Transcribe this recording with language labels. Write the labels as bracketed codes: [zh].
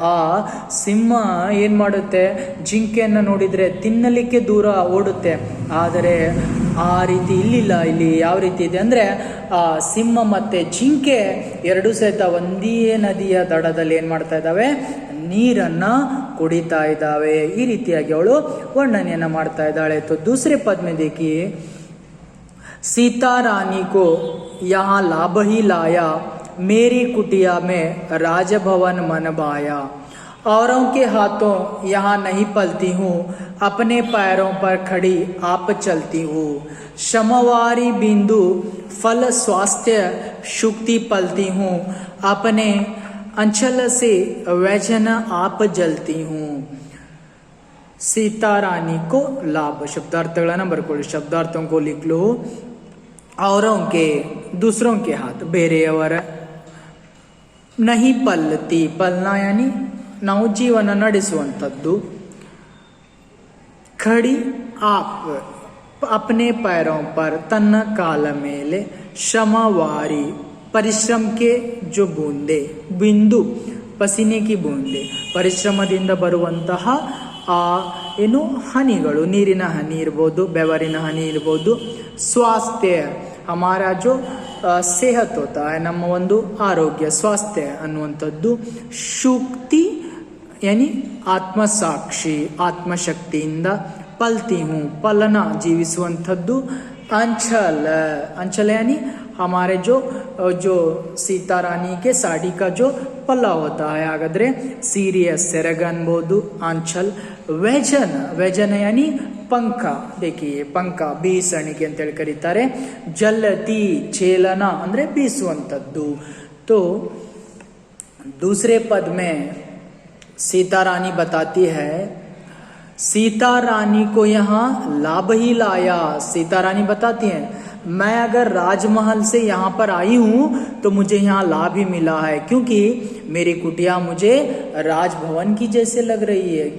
[kn] ಆ ಸಿಂಹ ಏನ್ ಮಾಡುತ್ತೆ, ಜಿಂಕೆಯನ್ನು ನೋಡಿದ್ರೆ ತಿನ್ನಲಿಕ್ಕೆ ದೂರ ಓಡುತ್ತೆ. ಆದರೆ ಆ ರೀತಿ ಇಲ್ಲಿಲ್ಲ. ಇಲ್ಲಿ ಯಾವ ರೀತಿ ಇದೆ ಅಂದ್ರೆ, ಆ ಸಿಂಹ ಮತ್ತೆ ಜಿಂಕೆ ಎರಡೂ ಸಹಿತ ಒಂದೇ ನದಿಯ ದಡದಲ್ಲಿ ಏನ್ ಮಾಡ್ತಾ ಇದ್ದಾವೆ, ನೀರನ್ನ ಕುಡಿತಾ ಇದ್ದಾವೆ. ಈ ರೀತಿಯಾಗಿ ಅವಳು ವರ್ಣನೆಯನ್ನ ಮಾಡ್ತಾ ಇದ್ದಾಳೆ. [hi] तो दूसरे पद में देखिए, सीता रानी को यहाँ लाभ ही लाया, मेरी कुटिया में राजभवन मन भाया. औरों के हाथों यहाँ नहीं पलती हूँ, अपने पैरों पर खड़ी आप चलती हूँ. क्षमवारी बिंदु फल स्वास्थ्य शुक्ति पलती हूँ, अपने अंचल से वैजन आप जलती हूँ. सीता रानी को लाभ शब्दार्थಗಳನ್ನ [kn] ಬರ್ಕೊಳ್ಳಿ. [hi] ಶಬ್ದಾರ್ಥों को लिख लो. औरों के दूसरों के हाथ, [kn] ಬೇರೆಯವರ. [hi] नहीं पलती, पलना यानी [kn] ನಾವು ಜೀವನ ನಡೆಸುವಂಥದ್ದು. [hi] ಖಡಿ ಆಪ್, अपने पैरों पर, [kn] ತನ್ನ ಕಾಲ ಮೇಲೆ. ಶ್ರಮವಾರಿ, ಪರಿಶ್ರಮ के जो ಬೂಂದೆ, ಬಿಂದು [hi] ಪಸೀನೆ ಕಿ ಬೂಂದೆ, [kn] ಪರಿಶ್ರಮದಿಂದ ಬರುವಂತಹ ಆ ಏನು ಹನಿಗಳು, ನೀರಿನ ಹನಿ ಇರ್ಬೋದು, ಬೆವರಿನ ಹನಿ ಇರ್ಬೋದು. [hi] ಸ್ವಾಸ್ಥ್ಯ ಹಮಾರ ಜೋ ಸೇಹತ್ ಹೋತಾ ಹೈ, [kn] ನಮ್ಮ ಒಂದು ಆರೋಗ್ಯ, ಸ್ವಾಸ್ಥ್ಯ ಅನ್ನುವಂಥದ್ದು. ಶುಕ್ತಿ ಯಾನಿ ಆತ್ಮಸಾಕ್ಷಿ, ಆತ್ಮಶಕ್ತಿಯಿಂದ. [hi] ಪಲ್ತಿ ಹೂँ, [kn] ಫಲನ ಜೀವಿಸುವಂಥದ್ದು. [hi] अंचल, अंचल यानी हमारे जो सीता रानी के साड़ी का जो पल्ला होता है, [kn] ಹಾಗಾದ್ರೆ ಸೀರೆಯ ಸೆರಗ ಅನ್ಬೋದು ಅಂಚಲ್. [hi] ವ್ಯಜನ, ವ್ಯಜನ ಯಾನಿ ಪಂಖ. देखिए [kn] ಪಂಖ ಬೀಸಣಿಗೆ ಅಂತ ಹೇಳಿ ಕರೀತಾರೆ. ಜಲತಿ, ಚೇಲನ ಅಂದ್ರೆ ಬೀಸುವಂಥದ್ದು. [hi] तो दूसरे पद में सीता रानी बताती है, सीता रानी को यहाँ लाभ ही लाया. सीता रानी बताती हैं, मैं अगर राजमहल से यहाँ पर आई हूँ तो मुझे यहाँ लाभ ही मिला है, क्योंकि मेरी कुटिया मुझे राजभवन की जैसे लग रही है.